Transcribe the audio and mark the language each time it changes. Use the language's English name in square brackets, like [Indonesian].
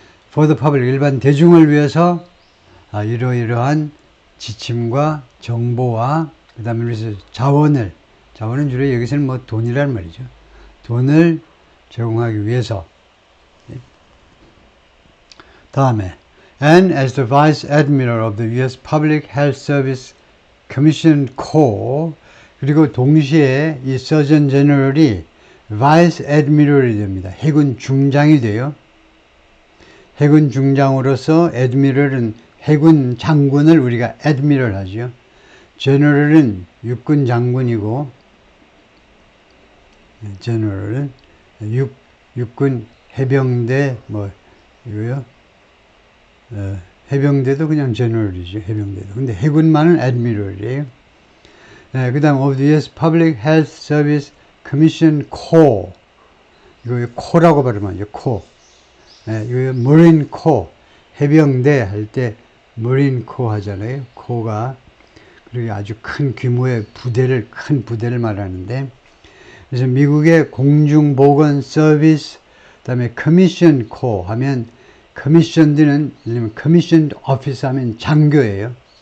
[English] for the public, [Korean] 일반 대중을 위해서 이러이러한 지침과 정보와 그 다음에 자원은 주로 여기서는 뭐 돈이란 말이죠. 돈을 제공하기 위해서. 다음에 [English] and as the Vice Admiral of the U.S. [Korean] Public Health Service Commission Corps, 그리고 동시에 이 서전 제너럴이 Vice Admiral이 됩니다. 해군 중장이 돼요. 해군 중장으로서 Admiral은 해군 장군을 우리가 Admiral 하죠. General은 육군 장군이고, General은 육군 해병대 이거요. 해병대도 그냥 General이죠. 해병대도. 근데 해군만은 Admiral이에요. 그 다음 [English] of the U.S. Public Health Service Commission Corps. [Korean] 이거 코라고 발음하죠. 코. 이거 Marine Corps. 해병대 할 때 Marine Corps 하잖아요. 코가. 그리고 아주 큰 규모의 큰 부대를 말하는데, 그래서 미국의 공중보건 서비스, 그 다음에 커미션 코 하면, 커미션드는, 커미션드 오피스 하면 장교예요.